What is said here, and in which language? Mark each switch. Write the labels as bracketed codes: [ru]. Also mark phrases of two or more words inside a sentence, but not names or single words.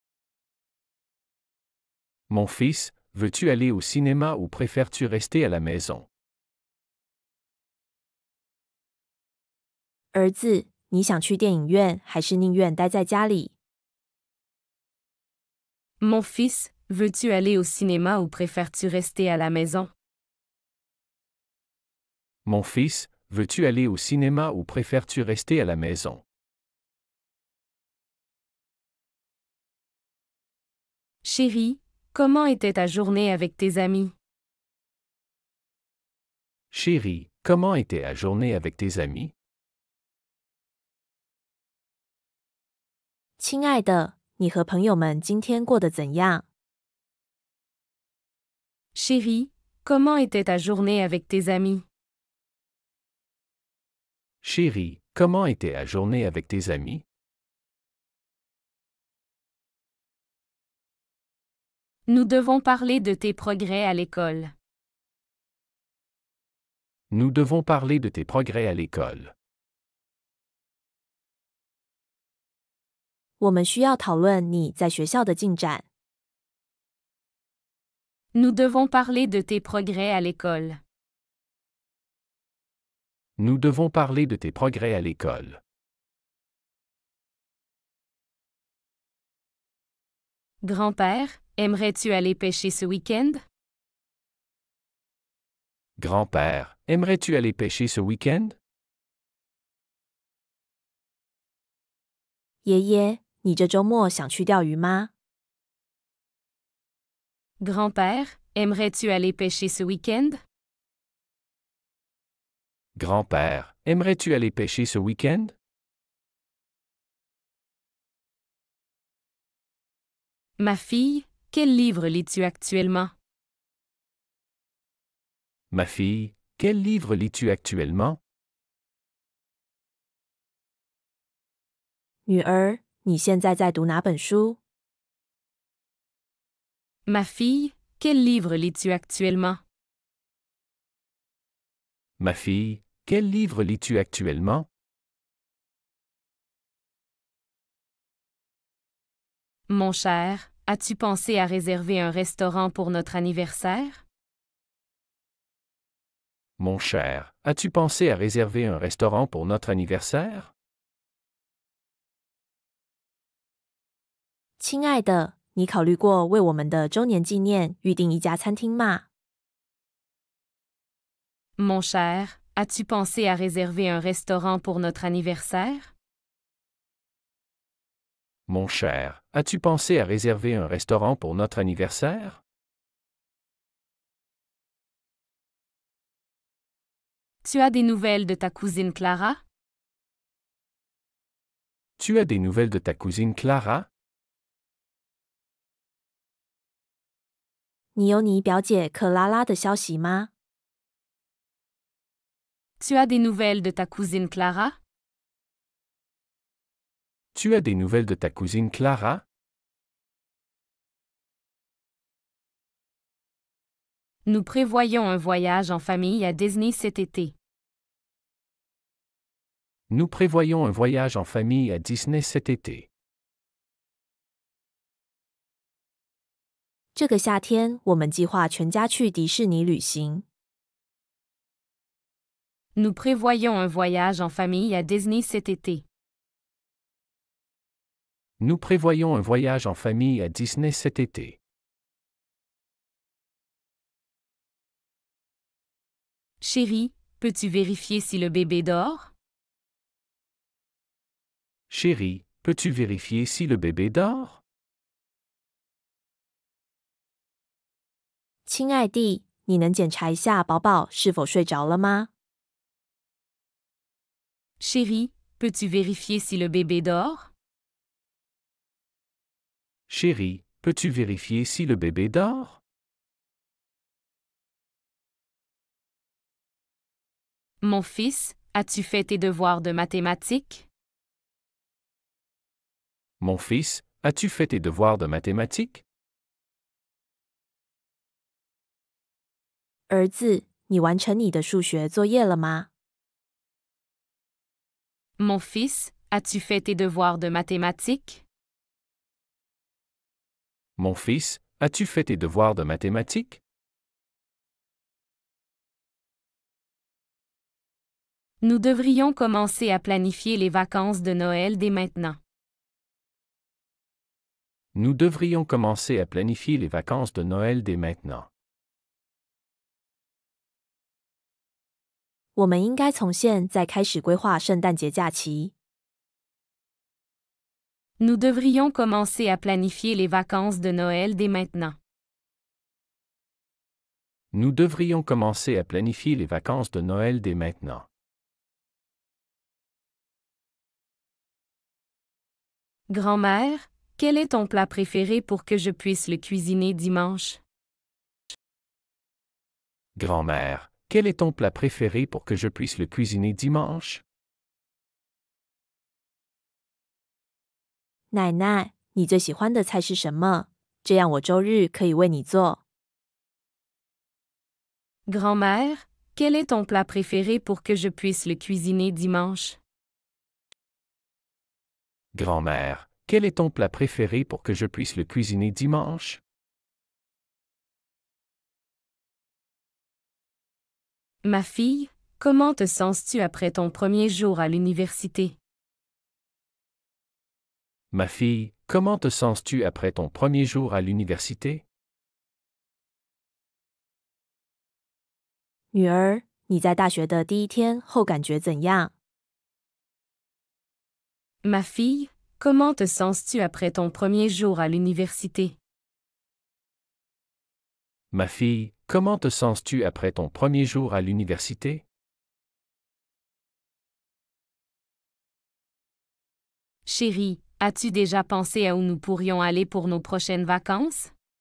[fr] Mon fils, veux-tu aller au cinéma ou préfères-tu rester à la maison? [zh] 儿子，你想去电影院，还是宁愿待在家里？ [fr] Mon fils, Veux-tu aller au cinéma ou préfères-tu rester à la maison? Mon fils, veux-tu aller au cinéma ou préfères-tu rester à la maison? Chérie, comment était ta journée avec tes amis? Chérie, comment était ta journée avec tes amis? [zh] 亲爱的，你和朋友们今天过得怎样？ [fr] Chérie, comment était ta journée avec tes amis? Chérie, comment était ta journée avec tes amis? Nous devons parler de tes progrès à l'école. Nous devons parler de tes progrès à l'école. [zh] 我们需要讨论你在学校的进展。 [fr] Nous devons parler de tes progrès à l'école. Nous devons parler de tes progrès à l'école. Grand-père, aimerais-tu aller pêcher ce week-end? Grand-père, aimerais-tu aller pêcher ce week-end? [zh] 爷爷，你这周末想去钓鱼吗？ [fr] Grand-père, aimerais-tu aller pêcher ce week-end? Grand-père, aimerais-tu aller pêcher ce week-end? Ma fille, quel livre lis-tu actuellement? Ma fille, quel livre lis-tu actuellement? [zh] 女儿，你现在在读哪本书？ [fr] Ma fille, quel livre lis-tu actuellement? Ma fille, quel livre lis-tu actuellement? Mon cher, as-tu pensé à réserver un restaurant pour notre anniversaire? Mon cher, as-tu pensé à réserver un restaurant pour notre anniversaire? [zh] 亲爱的，你考虑过为我们的周年纪念预定一家餐厅吗？ [fr] Mon cher, as-tu pensé à réserver un restaurant pour notre anniversaire? Mon cher, as-tu pensé à réserver un restaurant pour notre anniversaire? Tu as des nouvelles de ta cousine Clara? Tu as des nouvelles de ta cousine Clara? [zh] 你有你表姐克拉拉的消息吗？ [fr] Tu as des nouvelles de ta cousine Clara? Tu as des nouvelles de ta cousine Clara? Nous prévoyons un voyage en famille à Disney cet été. Nous prévoyons un voyage en famille à Disney cet été. [zh] 这个夏天，我们计划全家去迪士尼旅行。 [fr] Nous prévoyons un voyage en famille à Disney cet été. Nous prévoyons un voyage en famille à Disney cet été. Chérie, peux-tu vérifier si le bébé dort? Chérie, peux-tu vérifier si le bébé dort? [zh] 亲爱弟，你能检查一下宝宝是否睡着了吗？ [fr] Chérie, peux-tu vérifier si le bébé dort? Chérie, peux-tu vérifier si le bébé dort? Mon fils, as-tu fait tes devoirs de mathématiques? Mon fils, as-tu fait tes devoirs de mathématiques? [zh] 儿子，你完成你的数学作业了吗？ [fr] Mon fils, as-tu fait tes devoirs de mathématiques? Mon fils, as-tu fait tes devoirs de mathématiques? Nous devrions commencer à planifier les vacances de Noël dès maintenant. Nous devrions commencer à planifier les vacances de Noël dès maintenant. [zh] 我们应该从现在开始规划圣诞节假期。 [fr] Nous devrions commencer à planifier les vacances de Noël dès maintenant. Nous devrions commencer à planifier les vacances de Noël dès maintenant. Grand-mère, quel est ton plat préféré pour que je puisse le cuisiner dimanche? Grand-mère, quel est ton plat préféré pour que je puisse le cuisiner dimanche? [zh] 奶奶，你最喜欢的菜是什么？这样我周日可以为你做。 [fr] Grand-mère, quel est ton plat préféré pour que je puisse le cuisiner dimanche? Grand-mère, quel est ton plat préféré pour que je puisse le cuisiner dimanche? Ma fille, comment te sens-tu après ton premier jour à l'université? Ma fille, comment te sens-tu après ton premier jour à l'université? [zh] 女儿，你在大学的第一天后感觉怎样？ [fr] Ma fille, comment te sens-tu après ton premier jour à l'université? Ma fille, comment te sens-tu après ton premier jour à l'université? Chérie, as-tu déjà pensé à où nous pourrions aller pour nos prochaines vacances?